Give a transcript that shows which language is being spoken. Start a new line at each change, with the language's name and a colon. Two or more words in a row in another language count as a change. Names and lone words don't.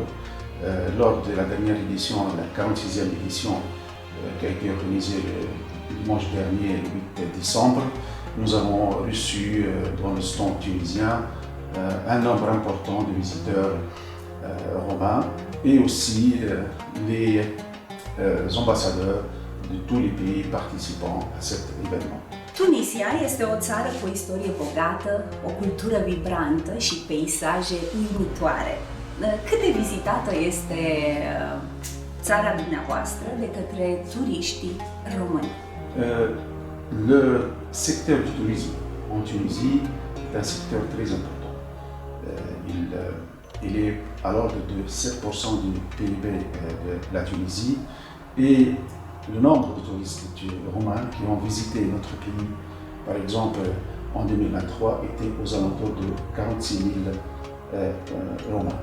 French: Lors de la dernière édition, la 46e édition qui a été organisée le dimanche dernier, le 8 décembre, nous avons reçu dans le stand tunisien un nombre important de visiteurs romains et aussi les ambassadeurs de tous les pays participants à cet événement.
Romanian: Tunisia este o țară cu o istorie bogată, o cultură vibrantă și peisaje uimitoare. Cât de vizitată este țara dumneavoastră de către turiștii români?
French: Le secteur du tourisme en Tunisie est un secteur très important. Il est à l'ordre de 7% du PIB de la Tunisie et le nombre de touristes roumains qui ont visité notre pays, par exemple en 2023, était aux alentours de 46 000 Roumains.